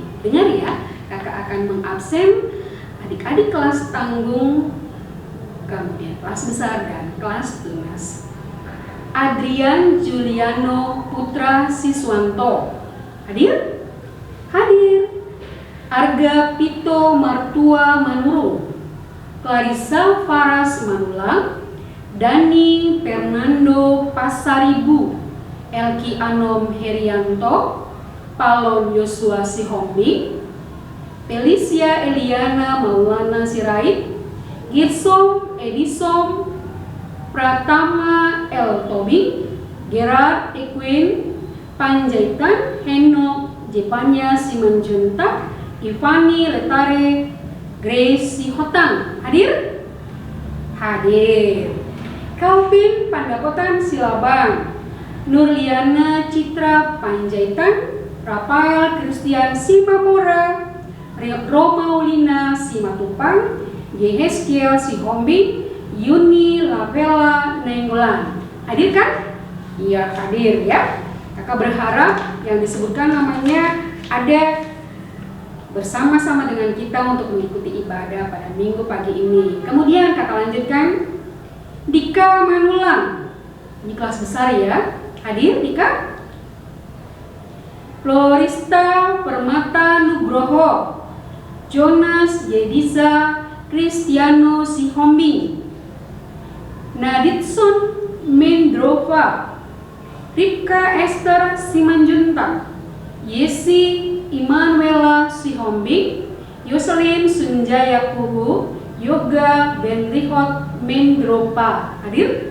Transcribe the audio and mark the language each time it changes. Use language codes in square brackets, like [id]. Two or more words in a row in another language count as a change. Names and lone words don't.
[id] Dengar ya, kakak akan mengabsen adik-adik kelas tanggung, kemudian kelas besar dan kelas tunas. Adrian Juliano Putra Siswanto hadir? Hadir. Arga Pito Martua Manuro, Clarissa Faras Manulang, Dani Fernando Pasaribu, Elki Anom Herianto, Palon Yosua Sihombi, Felicia Eliana Maulana Sirait, Girsom Edisom Pratama L. Tobing, Gerard Equin, Panjaitan, Henok Jepanya Simanjuntak, Ivani Letare, Grace Sihotang. Hadir? Hadir. Calvin Pandapotan Silabang, Nurliana Citra Panjaitan, Rafael Christian Simamora, Romaulina Simatupang, Yehezkiel Sihombing, Yuni Lavela Nenggolan. Hadir kan? Iya, hadir ya. Kakak berharap yang disebutkan namanya ada bersama-sama dengan kita untuk mengikuti ibadah pada minggu pagi ini. Kemudian kakak lanjutkan, Dika Manulang. Ini kelas besar ya. Hadir Dika? Florista Permata Nugroho, Jonas Yediza Kristiano Sihombing, Naditson Mendrova, Ripka Esther Simanjuntak, Yesi Immanuela Sihombing, Yoselin Sunjaya Puhu, Yoga Benrihot Mendropa. Hadir?